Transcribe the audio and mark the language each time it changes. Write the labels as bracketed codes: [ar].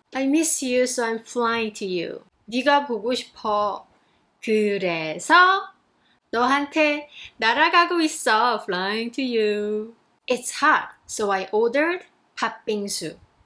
[en] I miss you, so I'm flying to you. [ko] 네가 보고 싶어. 그래서 너한테 날아가고 있어. [en] Flying to you. It's hot, so I ordered 팥빙수.